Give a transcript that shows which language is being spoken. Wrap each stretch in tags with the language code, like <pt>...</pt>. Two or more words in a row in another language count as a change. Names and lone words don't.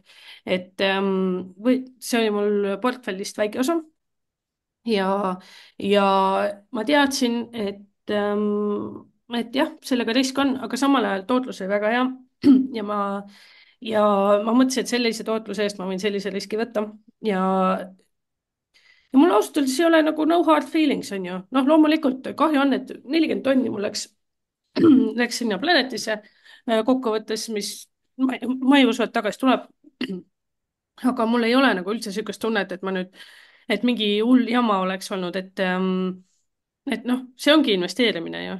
<et>Et see oli mul portfellist väike osa ja ma teadsin, et jah, sellega risk on, aga samal ajal tootlus oli väga hea ja ja ma mõtlesin, et sellise tootluse eest ma võin sellise riski võtta ja mul ausalt öeldes ei ole nagu</et> <en>no hard feelings,</en> <et>on ju. Noh, loomulikult kahju on, et 40 tonni mul läks sinna Planetisse kokkuvõttes, mis ma ei usu, et tagasi tuleb. Aga mul ei ole nagu üldse niisugust tunnet, et et mingi hull jama oleks olnud, et noh, see ongi investeerimine ju.</et>